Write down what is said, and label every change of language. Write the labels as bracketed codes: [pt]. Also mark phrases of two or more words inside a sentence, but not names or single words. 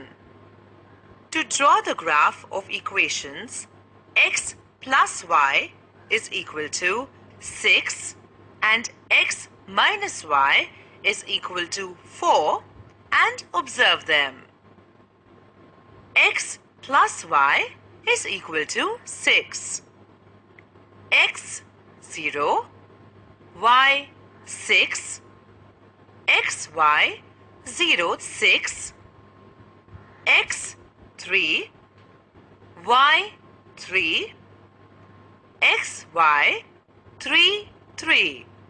[en] To draw the graph of equations, x plus y is equal to 6 and x minus y is equal to 4, and observe them. X plus y is equal to 6. X 0, y 6, x y 0 6, x 3, y 3, x y 3 3.